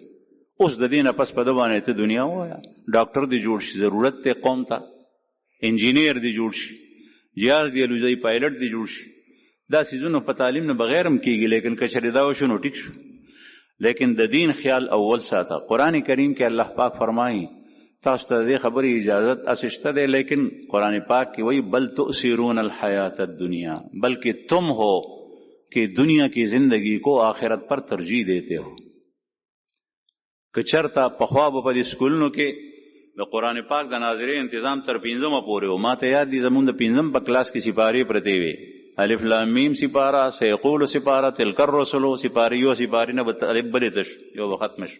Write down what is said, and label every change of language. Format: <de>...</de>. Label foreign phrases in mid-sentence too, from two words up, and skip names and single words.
<ps>اوس د دې نه پس په ده باندې ته دنیا ووایه ډاکټر دی جوړ شي ضرورت دی قوم ته انجینیر دی جوړ شي جهاز دی الوځي پایلټ دی جوړ شي دا څیزونه په تعلیم نه بغیر هم کېږي لیکن که چېرې دا وشو نو ټیک شو لیکن د دین خیال اول ساته. قرآن کریم کې الله پاک فرمایي تاسو ته د دې خبرې اجازت اسشته دی لیکن قرآن پاک کې وایي</ps> <ar>بل تؤثرون الحیات الدنیا</ar> <ur>بلکہ تم ہو کہ دنیا کی زندگی کو آخرت پر ترجیح دیتے ہو.</ur> <ps>که چرته پخوا به په دې سکولونو کې د قرآن پاک د ناظرې انتظام تر 5مه پورې و ما ته یاد دي زمونږ د 5م په کلاس کې سپارې پرتې وې الف لام میم سپاره، سیقول سپاره، تلک الرسل سپاره، یو سپاره نه الف بلې تش یو ختم شو.</ps>